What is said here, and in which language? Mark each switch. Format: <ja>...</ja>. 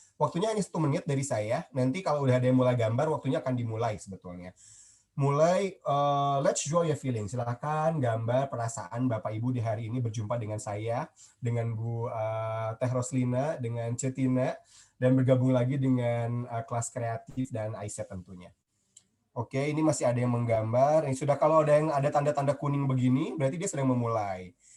<id>Waktunya hanya 1 menit dari saya. Nanti kalau udah ada yang mulai gambar, waktunya akan dimulai sebetulnya. Mulai,</id> <en>let's show your feeling.</en> <id>Silahkan gambar perasaan Bapak Ibu di hari ini berjumpa dengan saya, dengan Bu Teh Roslina, dengan Cetina, dan bergabung lagi dengan kelas kreatif dan Aisyah tentunya. Oke, ini masih ada yang menggambar. Ini sudah, kalau ada yang ada tanda-tanda kuning begini, berarti dia sedang memulai.</id>